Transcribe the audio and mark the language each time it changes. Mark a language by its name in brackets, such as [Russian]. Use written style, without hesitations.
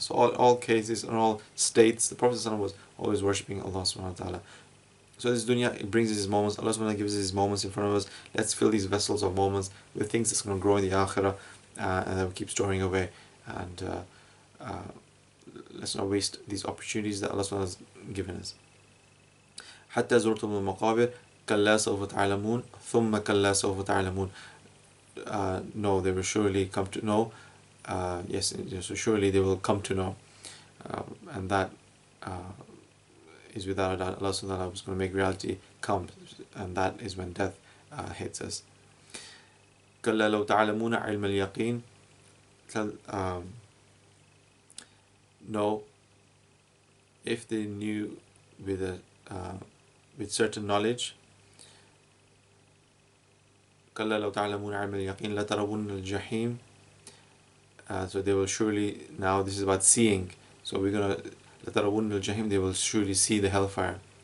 [English] So all cases and all states, the Prophet ﷺ was always worshipping Allah subhanahu wa ta'ala. So this dunya, it brings us these moments. Allah subhanahu wa ta'ala gives us these moments in front of us. Let's fill these vessels of moments with things that's going to grow in the akhirah, and that we keep storing away. And let's not waste these opportunities that Allah subhanahu wa ta'ala has given us. [Arabic] حتى زرتم المقابر كلا سوف تعلمون ثم كلا سوف تعلمون. [English] No, they will surely come to know. Yes, so surely they will come to know, and that is without a doubt Allah subhanahu wa ta'ala was going to make reality come, and that is when death hits us. [Arabic] كلا لو تعلمون علم اليقين. [English] No, if they knew with certain knowledge, [Arabic] كلا لو تعلمون علم اليقين لترون الجحيم. [English] So they will surely, now this is about seeing, so we're going to [Arabic] لترون الجحيم, [English] they will surely see the hellfire.